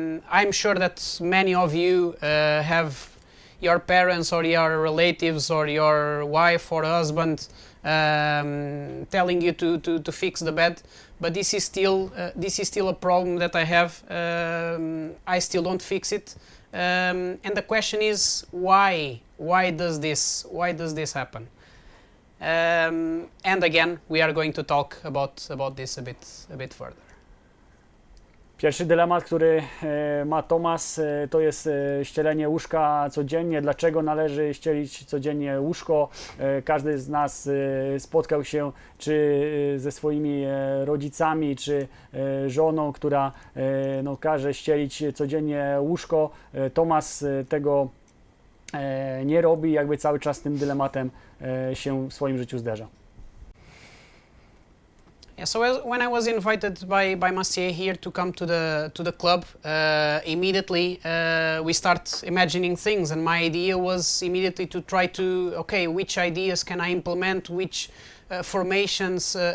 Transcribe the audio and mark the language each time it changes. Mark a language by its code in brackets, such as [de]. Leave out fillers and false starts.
[en] I'm sure that many of you have your parents or your relatives or your wife or husband telling you to fix the bed, but this is still a problem that I have. I still don't fix it. And the question is why? Why does this happen? And again, we are going to talk about this a bit further. [pl] Pierwszy dylemat, który ma Tomas, to jest ścielenie łóżka codziennie. Dlaczego należy ścielić codziennie łóżko? Każdy z nas spotkał się czy ze swoimi rodzicami, czy żoną, która każe ścielić codziennie łóżko. Tomas tego nie robi, jakby cały czas z tym dylematem się w swoim życiu zderza. [en] Yeah, so when I was invited by Maciej here to come to the club, immediately we start imagining things, and my idea was immediately to try to, okay, which ideas can I implement, which formations,